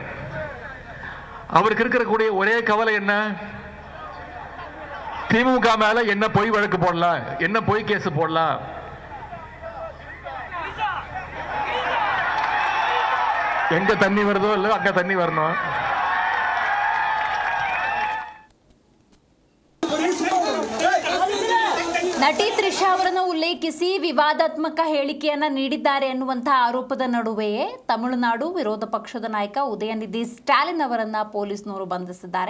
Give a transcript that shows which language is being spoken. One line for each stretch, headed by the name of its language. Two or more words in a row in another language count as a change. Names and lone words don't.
Tamil: அவருக்கு இருக்கக்கூடிய ஒரே கவலை என்ன? திமுக மேல என்ன பொய் வழக்கு போடலாம், என்ன பொய் கேஸ் போடலாம்? எங்க தண்ணி வருதோ இல்ல அங்க தண்ணி வரணும்.
Kannada: ನಟಿ ತ್ರಿಷಾ ಅವರನ್ನು ಉಲ್ಲೇಖಿಸಿ ವಿವಾದಾತ್ಮಕ ಹೇಳಿಕೆಯನ್ನು ನೀಡಿದ್ದಾರೆ ಎನ್ನುವಂತಹ ಆರೋಪದ ನಡುವೆಯೇ ತಮಿಳುನಾಡು ವಿರೋಧ ಪಕ್ಷದ ನಾಯಕ ಉದಯನಿಧಿ ಸ್ಟಾಲಿನ್ ಅವರನ್ನು ಪೊಲೀಸ್ನವರು ಬಂಧಿಸಿದ್ದಾರೆ.